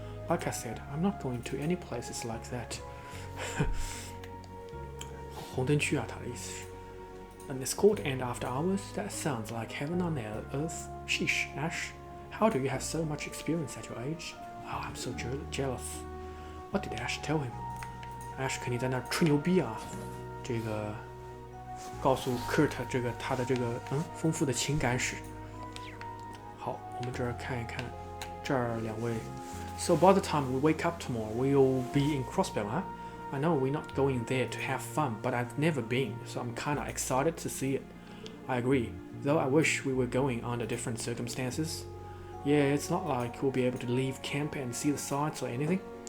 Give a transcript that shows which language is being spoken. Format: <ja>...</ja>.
<en>Like I said, I'm not going to any places like that.</en> <zh>红灯区啊，他的意思是。</zh> <en>An escort and after hours? That sounds like heaven on earth. Sheesh, Ash. How do you have so much experience at your age? Oh, I'm so jealous. What did Ash tell him?</en> <zh>Ash 肯定在那儿吹牛逼啊，这个告诉 Kurt 他的丰富的情感史。好，我们这儿看一看，这儿两位。</zh> <en>So by the time we wake up tomorrow, we'll be in Crossbell, huh? I know we're not going there to have fun, but I've never been, so I'm kinda excited to see it. I agree, though I wish we were going under different circumstances. Yeah, it's not like we'll be able to leave camp and see the sights or anything.</en>